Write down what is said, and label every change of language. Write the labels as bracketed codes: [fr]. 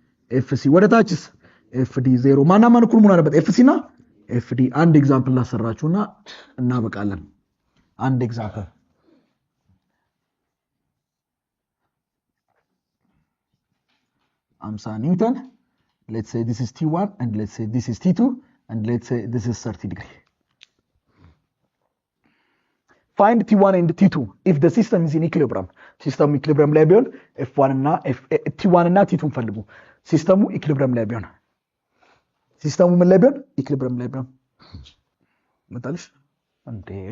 [am] ኤፍ ሲ ወደ ታችስ ኤፍ ዲ 0 ማና ማን እኩል መሆን አለበት? ኤፍ ሲ እና ኤፍ ዲ። አንድ ኤግዛምፕል ላሰራችሁና እናበቃለን። አንድ ኤግዛምፕል 50 Newton. [en] Let's say this is T1 and let's say this is T2 and let's say this is 30 degree. Find T1 and T2 if the system is in equilibrium. [am] System equilibrium ላይ ቢሆን F1 እና T1 እና T2 ፈልጉ። ሲስተሙ equilibrium ላይ ቢሆን ሲስተሙ ምን ላይ ቢሆን equilibrium ላይ ቢሆን መጣልሽ እንዴ?